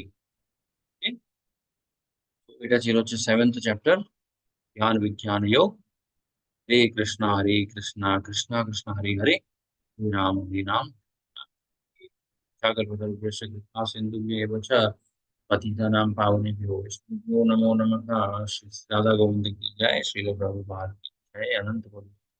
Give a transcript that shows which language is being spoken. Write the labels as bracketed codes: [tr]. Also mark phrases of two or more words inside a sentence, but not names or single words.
[bn] ঠিক? তো এটা ছিল হচ্ছে 7th চ্যাপ্টার, জ্ঞান বিজ্ঞান যোগ। [sa] হরে কৃষ্ণা কৃষ্ণ কৃষ্ণ হরে হরে, হরে রাম, সাগর সিন্ধু पतितानां पावनेभ्यो वैष्णवेभ्यो नमो नमः। [hi] श्री राधा गोविंद की जय, श्रील प्रभुपाद की जय, अनंत कोटि